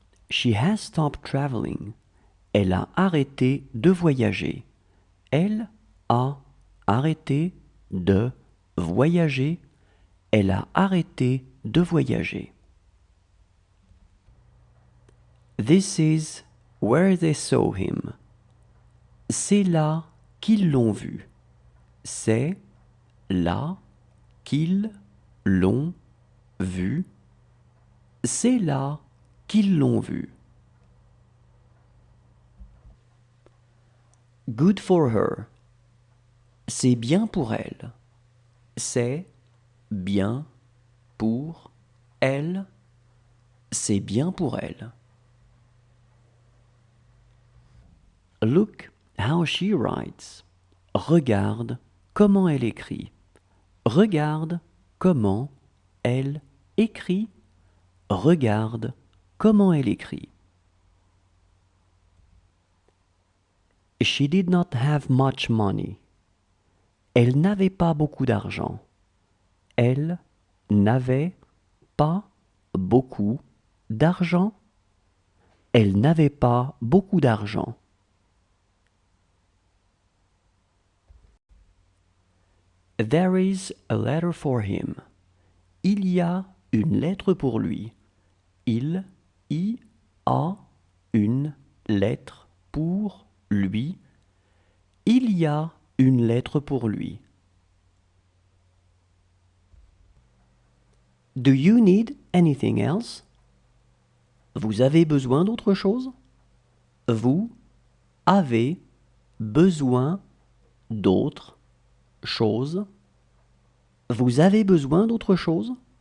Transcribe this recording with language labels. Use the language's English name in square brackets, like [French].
[English] She has stopped traveling. [French] Elle a arrêté de voyager. Elle a arrêté de voyager. Elle a arrêté de voyager. [English] This is where they saw him. [French] C'est là qu'ils l'ont vu. C'est là qu'ils l'ont vu. C'est là qu'ils l'ont vu. [English] Good for her. [French] C'est bien pour elle. C'est bien pour elle. C'est bien pour elle. [English] Look how she writes. [French] Regarde comment elle écrit. Regarde comment elle écrit. Regarde comment elle écrit. [English] She did not have much money. [French] Elle n'avait pas beaucoup d'argent. Elle n'avait pas beaucoup d'argent. Elle n'avait pas beaucoup d'argent. [English] There is a letter for him. [French] Il y a une lettre pour lui. Il y a une lettre pour lui. Il y a une lettre pour lui. [English] Do you need anything else? [French] Vous avez besoin d'autre chose? Vous avez besoin d'autre chose? Vous avez besoin d'autre chose?